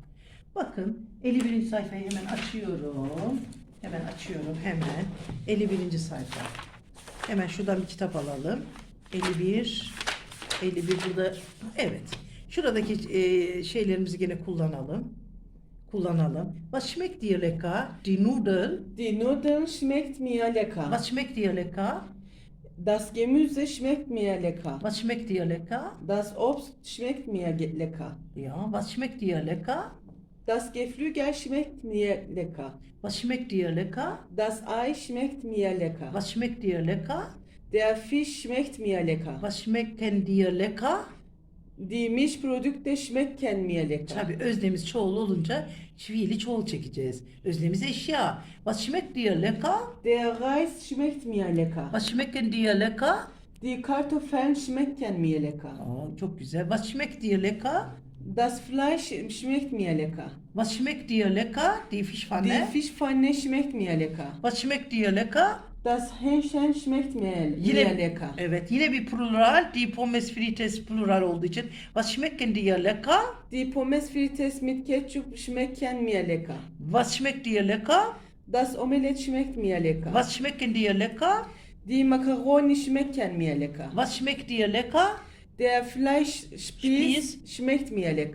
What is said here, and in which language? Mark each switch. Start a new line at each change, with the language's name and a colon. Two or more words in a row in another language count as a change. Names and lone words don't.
Turkish: Bakın 51. sayfayı hemen açıyorum. Hemen 51. sayfa. Hemen şuradan bir kitap alalım. 51 burada. Evet. Şuradaki şeylerimizi gene kullanalım.
German: Was schmeckt dir lecker? Die Nudeln. Die Nudeln schmeckt mir lecker. Was schmeckt dir lecker? Das Gemüse schmeckt mir lecker. Was schmeckt dir lecker? Das Obst schmeckt mir lecker. Ja, was schmeckt dir lecker? Das Geflügel schmeckt mir lecker. Was schmeckt dir lecker? Das Ei schmeckt mir lecker. Was schmeckt dir lecker? Der Fisch schmeckt mir lecker. Was schmecken dir lecker? Die Milchprodukte schmecken mir lecker.
Turkish: Tabii öznemiz çoğul olunca fiili çoğul çekeceğiz. Öznemiz eşya.
German: Was schmeckt dir lecker? Der Reis schmeckt mir lecker. Was schmecken dir lecker? Die Kartoffeln schmecken mir lecker.
Turkish: Aa, çok güzel.
German: Was schmeckt dir lecker? Das Fleisch schmeckt mir lecker. Was schmeckt dir lecker? Die Die Fischpfanne. Fischpfanne schmeckt mir lecker. Was schmeckt dir lecker? Das Hähnchen schmeckt mir lecker.
Turkish: Evet, yine bir plural.
German: Die Pommes frites
Turkish: plural olduğu için.
German: Was schmecken dir lecker? Die Pommes frites mit Ketchup schmecken mir lecker. Was schmeckt dir lecker? Das Omelett schmeckt mir lecker. Was schmecken dir lecker? Die Macaroni schmecken mir lecker. Was schmeckt dir lecker? Der Fleischspieß schmeckt mir lecker.